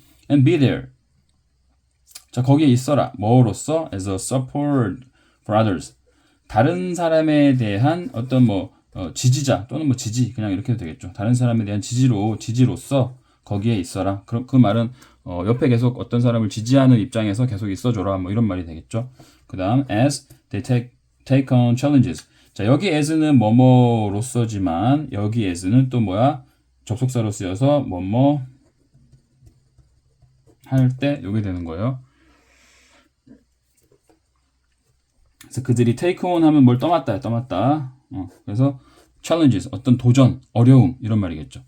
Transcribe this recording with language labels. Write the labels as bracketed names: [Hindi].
[English] And be there. [Korean] 자, 거기에 있어라. 뭐로써? [English] As a support for others. [Korean] 다른 사람에 대한 어떤 지지자 또는 지지 그냥 이렇게 해도 되겠죠. 다른 사람에 대한 지지로서 거기에 있어라. 그 말은 옆에 계속 어떤 사람을 지지하는 입장에서 계속 있어줘라. 뭐 이런 말이 되겠죠. 그 다음 [English] as they take on challenges. [Korean] 자, 여기 as는 뭐뭐로서지만 여기 as는 또 뭐야? 접속사로 쓰여서 뭐뭐 할 때 여기 되는 거예요. 그래서 그들이 take on 하면 뭘 떠맡다. 그래서 challenges 어떤 도전, 어려움 이런 말이겠죠.